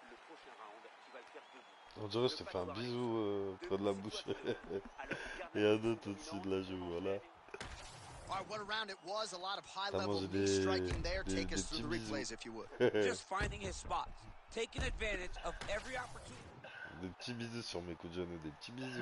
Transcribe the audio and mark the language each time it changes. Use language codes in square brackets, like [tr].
[fr] Le prochain round, tu vas le faire debout. On dirait que je te fais un bisou près de la bouche. Et un autre au-dessus de la joue, voilà. [en] All right, what a round it was. A lot of high-level knee striking there. Take us through the replays, if you would. Just finding his spots. Taking advantage of every opportunity. [fr] Des petits bisous sur mes coups de genoux, des petits bisous.